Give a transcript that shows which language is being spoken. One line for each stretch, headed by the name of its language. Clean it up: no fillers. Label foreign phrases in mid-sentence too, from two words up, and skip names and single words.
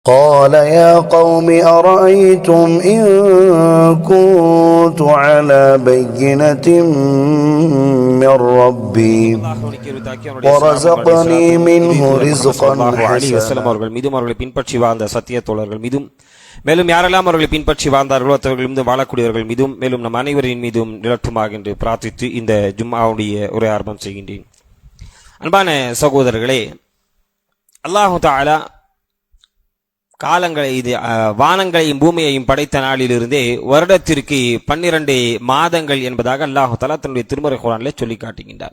Arabic: قال يا قوم أرأيتم إن كنت على بينة من ربي ورزقني منه رزقا حسنا.
Tamil: அவர்கள் மீதும் அவர்களை பின்பற்றி வாழ்ந்த சத்திய தோழர்கள் மீதும் மேலும் யாரெல்லாம் அவர்களை பின்பற்றி வாழ்ந்தார்களோ அவர்கள் மீதும் வாழக்கூடியவர்கள் மீதும் மேலும் நம் அனைவரின் மீதும் நிலட்டுமாக என்று பிரார்த்தித்து இந்த ஜும்ஆவுடைய உரை ஆரம்பம் செய்கின்றேன். அன்பான சகோதரர்களே,
Arabic: الله تعالى
Tamil: காலங்களை வானங்களையும் பூமியையும் படைத்த நாளிலிருந்தே வருடத்திற்கு 12 மாதங்கள் என்பதாக
Arabic: الله تعالى
Tamil: தன்னுடைய திருமறை குர்ஆனிலே சொல்லி காட்டுகின்றார்.